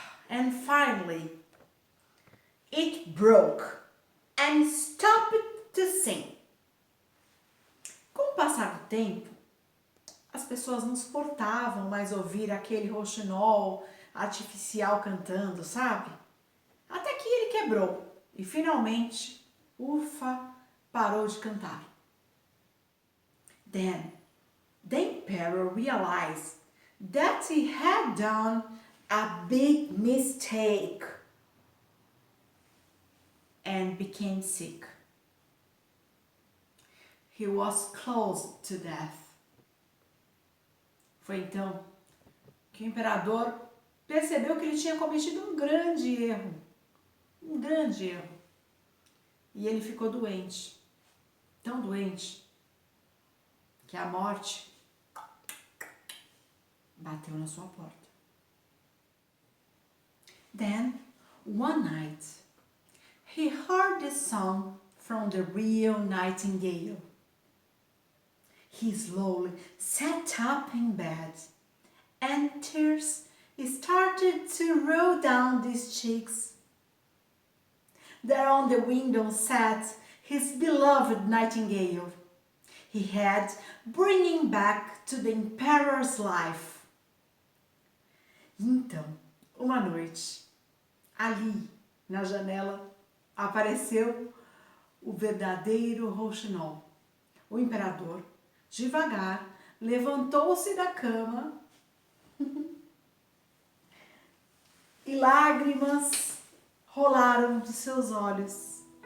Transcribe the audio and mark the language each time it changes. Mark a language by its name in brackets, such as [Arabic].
[English] And finally, it broke and stopped to sing. [Portuguese] Com o passar do tempo, as pessoas não suportavam mais ouvir aquele rouxinol artificial cantando, sabe? Até que ele quebrou e finalmente, ufa, parou de cantar. [English] Then, the emperor realized that he had done a big mistake and became sick. He was close to death. [Portuguese] Foi então que o imperador percebeu que ele tinha cometido um grande erro. Um grande erro. E ele ficou doente. Tão doente que a morte bateu na sua porta. [English] Then, one night, he heard the song from the real Nightingale. He slowly sat up in bed, and tears started to roll down his cheeks. There on the window sat his beloved Nightingale. He had bringing back to the emperor's life. [Portuguese] Então, uma noite, ali na janela, apareceu o verdadeiro rouxinol. O imperador, devagar, levantou-se da cama e lágrimas rolaram dos seus olhos.